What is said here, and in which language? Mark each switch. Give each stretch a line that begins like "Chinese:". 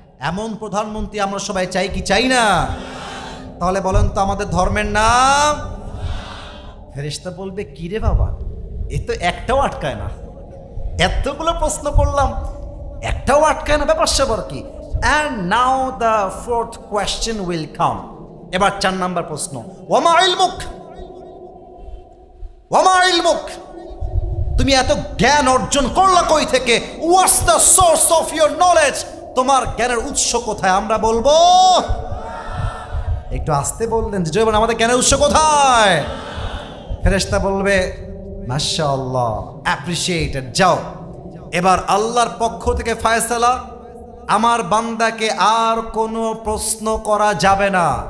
Bangla: এমন প্রধানমন্ত্রী আমরা সবাই চাই কি চাই না? তাহলে বলেন তো আমাদের ধর্মের নাম? ফেরেশতা বলবে কি রে বাবা, এ তো একটাও আটকায় না, এতগুলো প্রশ্ন করলাম একটাও আটকায় না, ব্যাপার স্যাপার কি?
English: And now the 4th question will come.
Bangla: এবার 4 নাম্বার প্রশ্ন,
Arabic: ওয়ামা ইলমুক, ওয়ামা ইলমুক,
Bangla: তুমি এত জ্ঞান অর্জন করলা কই থেকে?
English: What's the source of your knowledge?
Bangla: তোমার জ্ঞানের উৎস কোথায়? আমরা বলবো, একটু আস্তে বললেন যে জয়বান, আমাদের জ্ঞানের উৎস কোথায়? ফেরেশতা বলবে মাশাআল্লাহ, অ্যাপ্রিশিয়েটেড, যাও। এবার আল্লাহর পক্ষ থেকে ফয়সালা, আমার বান্দাকে আর কোনো প্রশ্ন করা যাবে না।